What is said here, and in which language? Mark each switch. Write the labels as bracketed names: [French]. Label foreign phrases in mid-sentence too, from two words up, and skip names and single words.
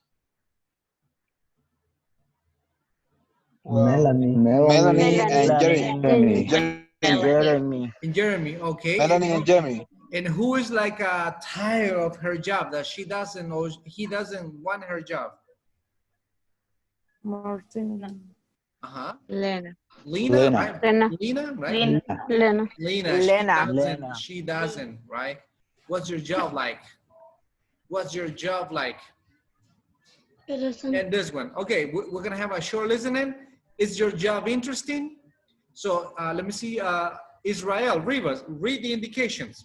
[English] Melanie. Melanie and Jeremy. Jeremy. And Jeremy, okay. Melanie and Jeremy. And who is like tired of her job that she doesn't or he doesn't want her job? Martina. Uh-huh. Lena. Lena, Lena. right? Lena. Lena, right? Lena. Lena. Lena, Lena. Lena. she doesn't, right? What's your job like? What's your job like? And this one. Okay, we're gonna have a short listening. Is your job interesting? So let me see, Israel, Rivas, read the indications.